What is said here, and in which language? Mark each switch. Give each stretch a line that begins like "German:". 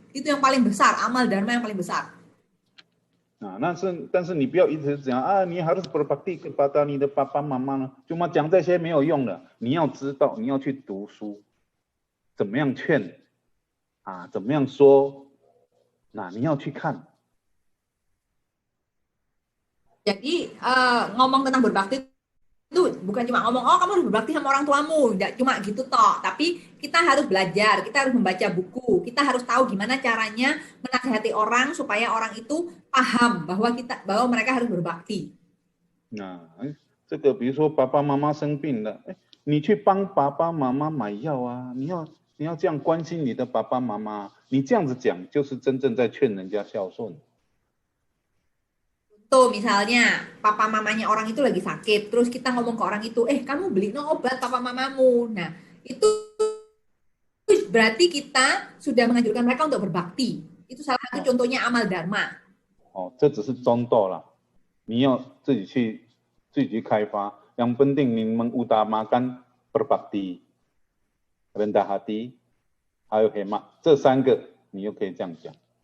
Indonesian: Itu yang paling besar, amal dharma yang paling besar.
Chinese: 但是你不要一直讲啊，你
Indonesian: harus berbakti kepada
Chinese: 你的爸爸妈妈呢，cuma讲这些没有用的。你要知道，你要去读书，怎么样劝啊，怎么样说。 Nah, 你要去看。
Indonesian: Jadi ngomong tentang berbakti itu bukan cuma ngomong, oh kamu harus berbakti sama orang tuamu, tidak cuma gitu toh. Tapi kita harus belajar, kita harus membaca buku, kita harus tahu gimana caranya menasihati orang supaya orang itu paham bahwa mereka harus berbakti.
Chinese: Nah, 这个比如说爸爸妈妈生病了，你去帮爸爸妈妈买药啊，你要这样关心你的爸爸妈妈。你这样子讲，就是真正在劝人家孝顺。
Indonesian: Tuh misalnya papa mamanya orang itu lagi sakit, terus kita ngomong ke orang itu, kamu beli obat papa mamamu. Nah itu berarti kita sudah menganjurkan mereka untuk berbakti. Itu salah satu contohnya amal dharma.
Chinese: 这只是中道啦，你要自己去开发。
Indonesian: Yang penting 你mengutamakan berbakti, rendah hati.
Chinese: 还有hemat， 这3个你又可以这样讲。